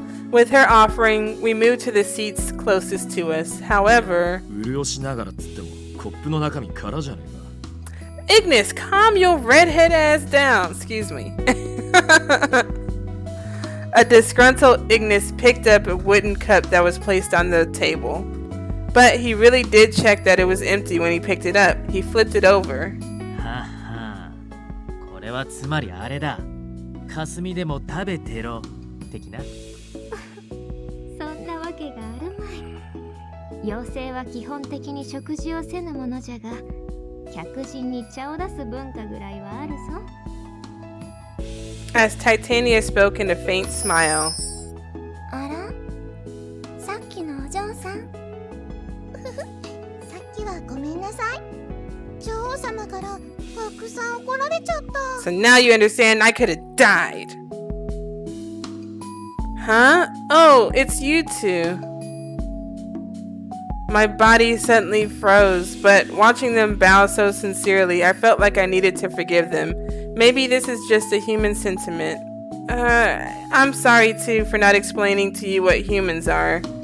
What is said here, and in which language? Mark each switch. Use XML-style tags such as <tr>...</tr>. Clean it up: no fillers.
<en>With her offering, we move to the seats closest to us. However,</en> <ja>潤しながらっつってもコップの中身空じゃねえか。</ja> <en>Ignis, calm your redhead ass down. Excuse me. A disgruntled Ignis picked up a wooden cup that was placed on the table. But he really did check that it was empty when he picked it up. He flipped it over.</en> <ja>ははこれはつまりあれだ。霞でも食べてろ的な。そんなわけがあるまい。妖精は基本的に食事をせぬものじゃが、客人に茶を出す文化ぐらいはあるぞ。 As Titania spoke in a faint smile. あら、さっきのお嬢さん。さっきはごめんなさい。女王様からたくさん怒られちゃった。</ja> <en>So now you understand I could have died. Huh? Oh, it's you two. My body suddenly froze, but watching them bow so sincerely, I felt like I needed to forgive them. Maybe this is just a human sentiment. I'm sorry too for not explaining to you what humans are.</en>